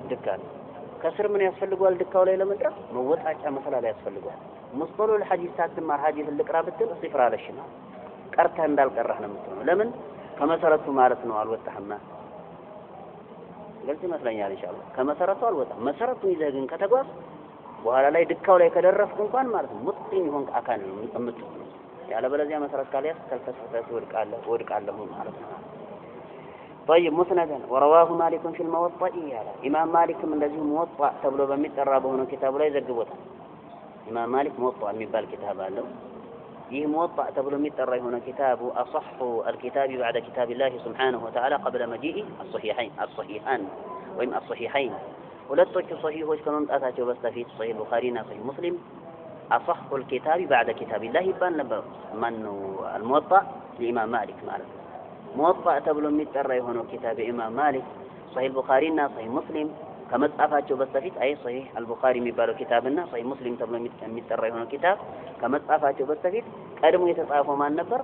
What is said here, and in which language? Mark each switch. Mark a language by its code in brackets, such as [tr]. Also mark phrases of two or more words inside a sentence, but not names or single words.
[am] ድካ ነው። ከስር ምን ያስፈልጋል? ድካው ላይ ለመድረስ መወጣጫ መሰላል ያስፈልጋል። ሙስጠሉል ሐዲስ ሳትማር ሐዲስ ልቅራ ብትል ሲፍራ አለሽና ቀርተህ እንዳልቀረህ ነው የምትሆነው። ለምን ከመሰረቱ ማለት ነው አልወጣህማ። ግልጽ ይመስለኛል ኢንሻአላህ። ከመሰረቱ አልወጣም። መሰረቱን ይዘህ ግን ከተጓዝ በኋላ ላይ ድካው ላይ ከደረስክ እንኳን ማለት ነው ሙጥኝ ይሆን አካል ነው የምትምጥው። ያለበለዚያ መሰረት ካልያዝ ተልተሰፈተ ወድቃለሁ ማለት ነው። [ar] طيب مسندا ورواه مالك في الموطأ [am] ያለ ኢማም ማሊክም እንደዚህ موطأ ተብሎ በሚጠራ በሆነ ኪታቡ ላይ ዘግቦታል። ኢማም ማሊክ موطأ የሚባል ኪታብ አለው። ይህ موطأ ተብሎ የሚጠራ የሆነ ኪታቡ [ar] أصح الكتاب بعد كتاب الله سبحانه وتعالى قبل مجيء الصحيحان ወይም [am] الصحيحين ሁለቶቹ ሶሂሆች ከመምጣታቸው በስተፊት ሶሂህ ቡኻሪና ሶሂህ ሙስሊም [ar] أصح الكتاب بعد كتاب الله [am] ይባል ነበር። ማነው الموطأ ለኢማም ማሊክ ማለት ነው። موطأ ተብሎ የሚጠራ የሆነው ኪታብ ኢማም ማሊክ ሶሂህ ቡኻሪና ሶሂህ ሙስሊም ከመጻፋቸው በስተፊት አይ ሶሂህ አልቡኻሪ የሚባለው ኪታብና ሶሂህ ሙስሊም ተብሎ የሚጠራ የሆነው ኪታብ ከመጻፋቸው በስተፊት ቀድሞ የተጻፈው ማን ነበር?